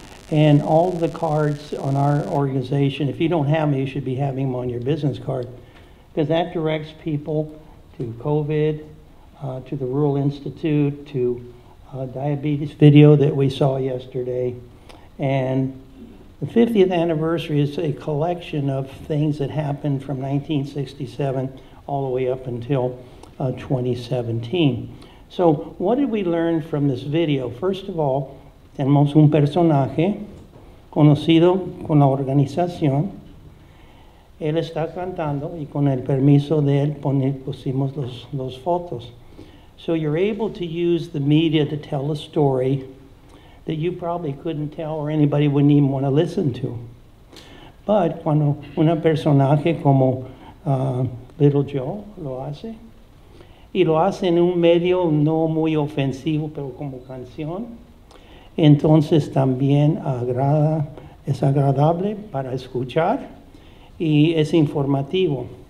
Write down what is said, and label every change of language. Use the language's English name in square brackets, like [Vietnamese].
[English] And all the cards on our organization, if you don't have them, you should be having them on your business card, because that directs people to COVID, to the Rural Institute, to diabetes video that we saw yesterday. And the 50th anniversary is a collection of things that happened from 1967 all the way up until 2017. So what did we learn from this video? First of all, [Spanish] tenemos un personaje conocido con la organización. Él está cantando y con el permiso de él pusimos los fotos. [English] So you're able to use the media to tell a story that you probably couldn't tell or anybody wouldn't even want to listen to. [Spanish] But cuando una personaje como Little Joe lo hace, y lo hace en un medio no muy ofensivo, pero como canción, entonces también es agradable para escuchar y es informativo.